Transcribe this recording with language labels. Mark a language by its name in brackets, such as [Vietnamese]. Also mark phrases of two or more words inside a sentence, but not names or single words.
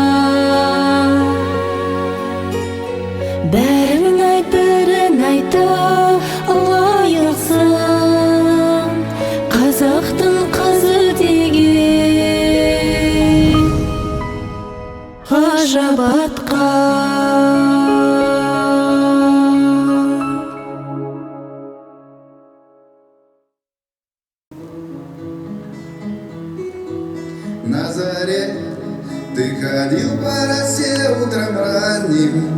[Kazakh] Бәрін айт, бәрін айта лайықсың. Қазақтың қызы деген ғажап атқа. [Russian] На заре ты ходил по росе утром ранним.